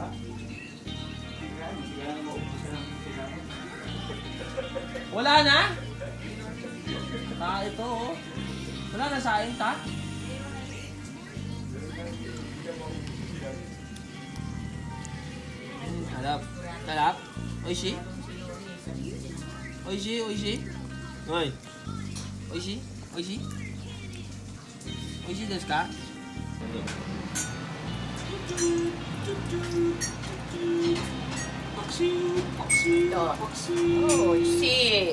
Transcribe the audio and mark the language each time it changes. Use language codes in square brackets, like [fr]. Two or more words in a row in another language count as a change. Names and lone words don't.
[tl] Kaya na maubusan ang sinabi. Wala na? Ito, oh. Wala na saing, ta? Halap. [ja] Oishi? おいしい、おいしい. Oi. おいしい、おいしい。おいしいですか? [en] Oh, shit.